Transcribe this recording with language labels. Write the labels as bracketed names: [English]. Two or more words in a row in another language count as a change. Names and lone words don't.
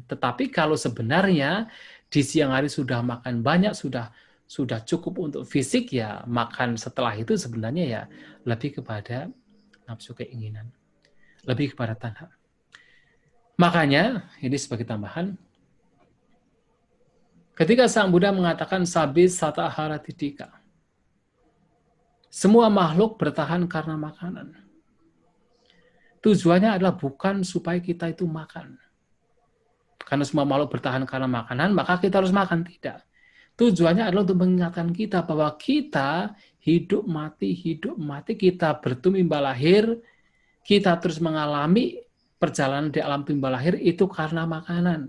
[Indonesian] Tetapi kalau sebenarnya di siang hari sudah makan banyak, sudah cukup untuk fisik, ya makan setelah itu sebenarnya ya lebih kepada nafsu keinginan, lebih kepada tanha. Makanya ini sebagai tambahan, ketika Sang Buddha mengatakan [Pali] sabis sata ahara tidika, [Indonesian] semua makhluk bertahan karena makanan. Tujuannya adalah bukan supaya kita itu makan. Karena semua makhluk bertahan karena makanan, maka kita harus makan. Tidak. Tujuannya adalah untuk mengingatkan kita bahwa kita hidup mati, kita bertumbuh lahir, kita terus mengalami perjalanan di alam timbal lahir itu karena makanan.